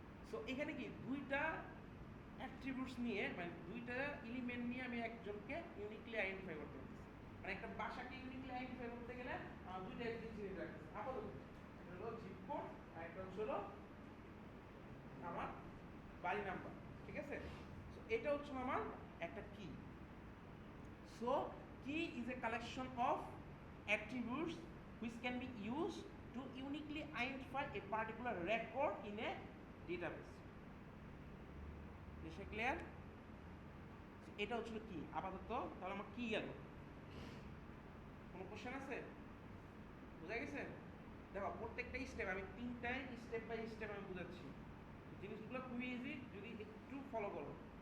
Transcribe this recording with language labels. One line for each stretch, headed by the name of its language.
Bangla: So এখানে কি দুইটা অ্যাট্রিবিউটস নিয়ে মানে দুইটা এলিমেন্ট নিয়ে আমি একজনকে ইউনিকলি আইডেন্টিফাই করতে পারছি। মানে একটা বাসাকে ইউনিকলি আইডেন্টিফাই করতে গেলে দুইটা জিনিস রাখতেছি আপাতত, একটা হলো জিপ কোড আর একটা হলো আমার বাড়ি নাম্বার, ঠিক আছে? সো এটা হচ্ছে আমার একটা কি।
English: So key is a collection of attributes which can be used to uniquely identify a particular record in a database.
Bangla: এটা ক্লিয়ার? এটা হচ্ছিল কি আপাতত, তাহলে আমার কি গেল, কোনো কোশ্চেন আছে? বুঝা গেছে? দেখো প্রত্যেকটা স্টেপ আমি তিনটাই স্টেপ বাই স্টেপ আমি বুঝাচ্ছি, জিনিসগুলো খুবই ইজি যদি একটু ফলো করো।